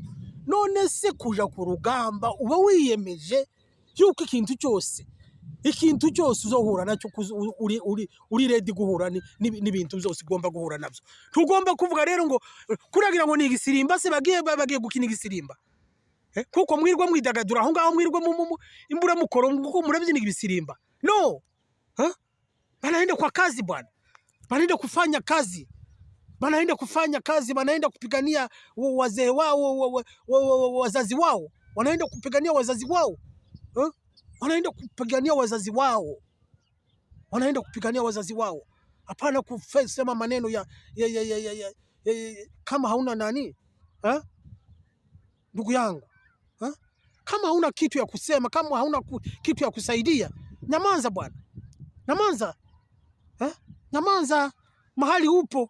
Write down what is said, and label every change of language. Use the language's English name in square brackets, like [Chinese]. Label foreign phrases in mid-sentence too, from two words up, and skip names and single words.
[Rundi] None se kuja ku rugamba uba wiyemeje yuko ikintu cyose uzohura nacyo, uri ready guhura n'ibintu byose ugomba guhura nabyo. Tugomba kuvuga rero ngo kuragira ngo ni igisirimba se bagiye gukina igisirimba, kuko mwirwa mwidagadura aho ngaho, mwirwa imbura mukoro kuko murabyina ibisirimba. [Swahili] No, banaenda kwa kazi bwana, banaenda kufanya kazi, wanaenda kupigania wazee wao, wazazi wao, wanaenda kupigania wazazi wao, wanaenda kupigania wazazi wao, hapana kusema maneno ya kama hauna nani, ndugu yangu, kama hauna kitu ya kusema, kama hauna kitu ya kusaidia, nyamaza bwana, nyamaza mahali upo.